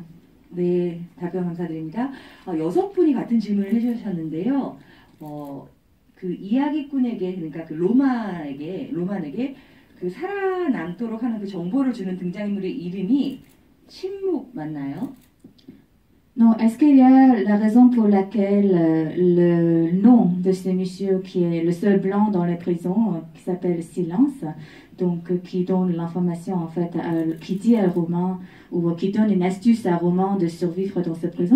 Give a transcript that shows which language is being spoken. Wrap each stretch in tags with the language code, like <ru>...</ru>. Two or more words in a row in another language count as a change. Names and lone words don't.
<ko>네, 답변 감사드립니다. 6분이 같은 질문을 해주셨는데요. 그 이야기꾼에게 그러니까 그 로만에게 그 살아남도록 하는 그 정보를 주는 등장인물의 이름이 침묵 맞나요?</ko> <fr>Non, est-ce qu'il y a la raison pour laquelle le nom de ce monsieur qui est le seul blanc dans les prisons, qui s'appelle Silence, donc qui donne l'information en fait, qui dit à Romain ou qui donne une astuce à Romain de survivre dans cette prison.</fr>